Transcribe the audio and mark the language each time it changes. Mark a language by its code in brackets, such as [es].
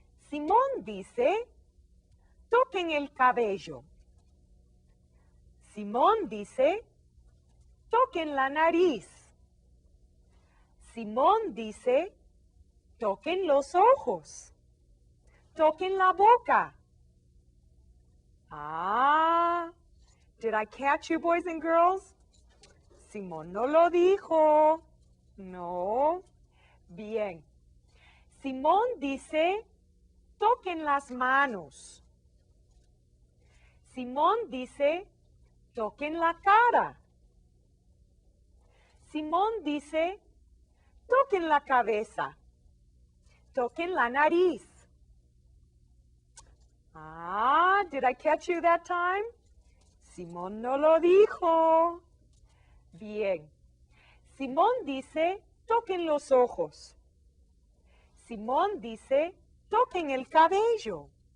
[es] Simón dice, toquen el cabello. Simón dice, toquen la nariz. Simón dice, toquen los ojos. Toquen la boca. [en] Ah, did I catch you, boys and girls? [es] Simón no lo dijo. No. Bien. Simón dice, toquen las manos. Simón dice, toquen la cara. Simón dice, toquen la cabeza. Toquen la nariz. [en] Ah, did I catch you that time? [es] Simón no lo dijo. Bien. Simón dice, toquen los ojos. Simón dice, toquen el cabello.